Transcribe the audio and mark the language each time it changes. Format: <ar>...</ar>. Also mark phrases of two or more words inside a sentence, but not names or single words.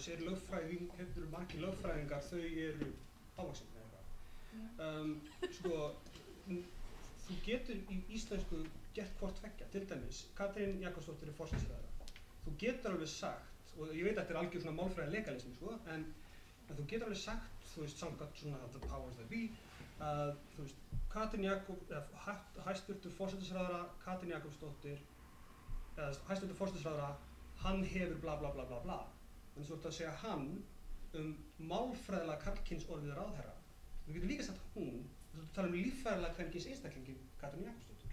<is>Sér lögfræðing, hefur margir lögfræðingar, þau eru hávaxin eða eitthvað. Sko, þú getur í íslensku gert hvort tveggja, til dæmis, Katrín Jakobsdóttir er forsætisráðherra. Þú getur alveg sagt, og ég veit að þetta er algjör svona málfræði legalismi, sko, en þú getur alveg sagt, þú veist, samkvæmt svona</is> <en>the powers that be,</en> <is>að, þú veist, hæstvirtur forsætisráðherra Katrín Jakobsdóttir, eða hæstvirtur forsætisráðherra, hann hefur bla bla bla bla bla. En þú ert að segja hann málfræðilega karlkyns orðið ráðherra. Þú getur líka sagt hún, þú ert að tala líffræðilega kvenkyns einstaklingin Katrín Jakobsdóttir.</is>